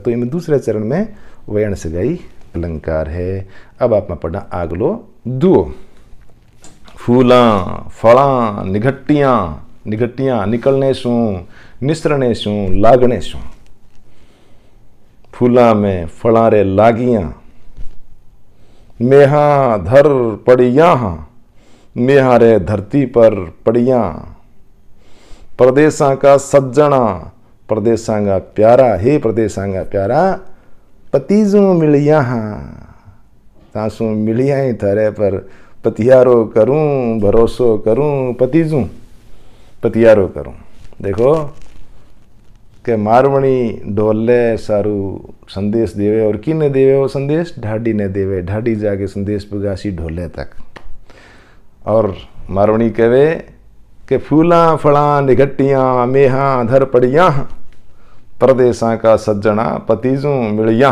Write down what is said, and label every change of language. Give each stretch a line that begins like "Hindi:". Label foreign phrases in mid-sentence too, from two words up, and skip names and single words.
Hindi: तो इनमें दूसरे चरण में वयण सगाई अलंकार है।
Marwari (India): अब आप में पढ़ना आगलो दुओ। फूला फला निघट्टियां, निघट्टियां निकलने सू, निसरने सू, लागने सू। फूला में फला रे लागियां, मेहा धर पड़िया, मेहा रे धरती पर पड़िया। प्रदेशा का सज्जना, प्रदेशा का प्यारा, हे प्रदेशा का प्यारा, पतिजू मिलिया, तासू मिलिया ही थारे पर पतियारो करूं, भरोसो करूं, पतिजू पतियारो करूं। देखो के मारवणी ढोले सारू संदेश देवे, और किने देवे वो संदेश? ढाडी ने देवे। ढाडी जाके संदेश पुगासी ढोले तक। और मारवणी कहे कि फूला फला निघट्टियां, मेहा धर पड़िया, परदेसा का सज्जना पतिजू मिलिया।